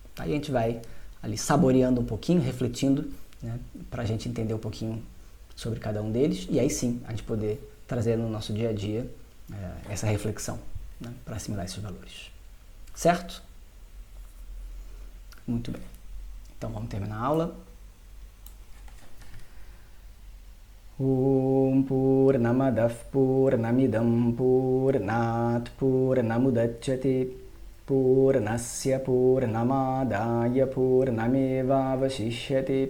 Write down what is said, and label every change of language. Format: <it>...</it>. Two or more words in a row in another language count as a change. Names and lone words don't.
<pt>E a gente vai ali saboreando um pouquinho, refletindo, né, para a gente entender um pouquinho sobre cada um deles, e aí sim a gente poder trazer no nosso dia a dia essa reflexão, né, para assimilar esses valores. Certo? Muito bem. Então vamos terminar a aula.</pt> <sa>Om Purnamadav Purnamidam Purnat Purnamudachyate Purnasya Purnamadaya Purnamevavashishyate.</sa>